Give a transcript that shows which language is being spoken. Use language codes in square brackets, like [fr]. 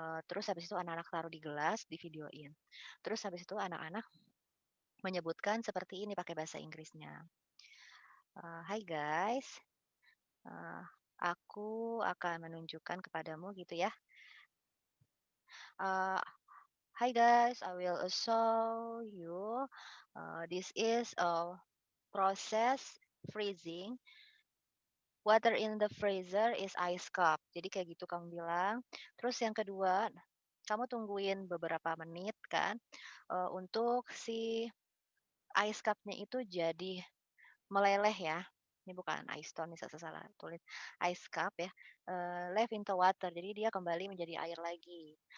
[id] Terus habis itu anak-anak taruh di gelas, di videoin. Terus habis itu anak-anak menyebutkan seperti ini pakai bahasa Inggrisnya. Hai guys, eee, aku akan menunjukkan kepadamu gitu ya. [en] Eee, "Hi guys, I will show you, this is a process freezing. Water in the freezer is ice cup." [id] Jadi kayak gitu kamu bilang. Terus yang kedua, kamu tungguin beberapa menit kan, untuk si ice cup-nya itu jadi meleleh ya. Ini bukan ice stone nih, salah tulis. Ice cup ya, [en] left into water, [id] jadi dia kembali menjadi air lagi.